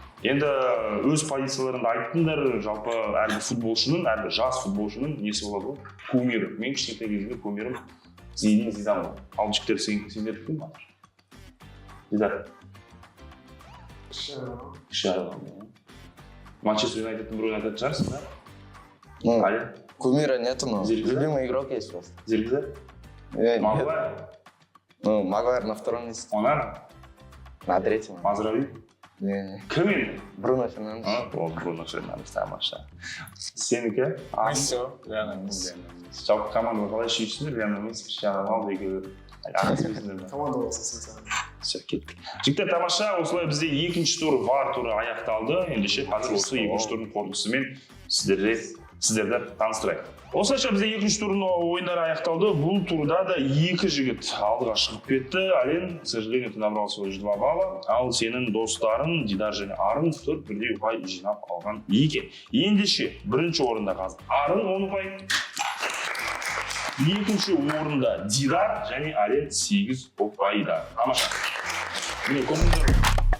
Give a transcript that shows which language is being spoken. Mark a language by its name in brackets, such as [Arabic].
[Kazakh] Енді өз позицияларында айттыңдар, жалпы әрбір футболшының, әрбір жас футболшының несі болады ғой? Кумирі. Мен кішкентай кезінде кумирім Зинедин Зидан ғой. Ал жігіттер сендер кім бар? Дидар? Кіші адам. Манчестер Юнайтедтің бір ойнататын шығарсың, да? Али? [Russian] Кумира нету, но любимый игрок есть просто. Зиргиза? Магуайр? Магуайр на 2-м месте. Онар? На 3-м. [Kazakh] Мазрави? Кім енді? Бруно Фернандес. Ол Бруно Фернандес, тамаша. Сенікі? Месси, Лионель Месси. Жалпы команданы қалай сүйіпсіңдер? Лионель Месси, Криштиану Роналду екеуі ағасыңыздар ма? Команда болса сен. Все, кеттік. Жігіттер, тамаша, осылай бізде екінші тур, VAR туры аяқталды. Ендеше қазір осы екінші турдың қорытындысымен сіздерге сіздерді таныстырайық. Осылайша бізде екінші турның ойындары аяқталды. Бұл турда да екі жігіт алдыға шығып кетті. [Russian] Ален, к сожалению, ты набрал всего лишь 2 балла. [Kazakh] Ал сенің достарың Дидар және Арын 4 бірдей ұпай жинап алған екен. Ендеше бірінші орында қазір Арын 10 ұпай. Екінші орында Дидар және Ален 8 ұпайда. Тамаша. Міне көңілдер.